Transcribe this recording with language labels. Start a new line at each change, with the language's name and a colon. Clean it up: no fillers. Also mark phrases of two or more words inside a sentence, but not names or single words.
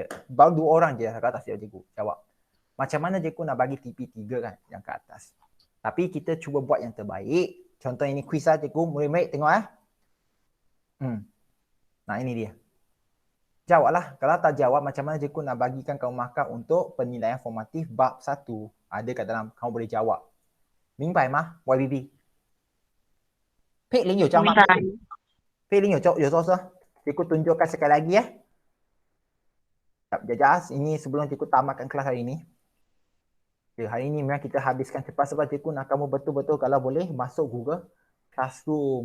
Malay: Baru 2 orang je kat atas cikgu jawab. Macam mana cikgu nak bagi TP3 kan yang ke atas. Tapi kita cuba buat yang terbaik. Contoh ini quiz lah cikgu. Murid-murid tengok Nah ini dia. Jawablah. Kalau tak jawab macam mana cikgu nak bagikan kamu markah untuk penilaian formatif bab 1. Ada kat dalam kamu boleh jawab.
Chinese: 明白吗 YBB? 佩林有教吗？佩林有做是？
Malay: cikgu tunjukkan sekali lagi ya. Sekejap, ini sebelum cikgu tamatkan kelas hari ini. Okay, hari ini memang kita habiskan cepat sebab cikgu nak kamu betul-betul kalau boleh masuk Google Classroom.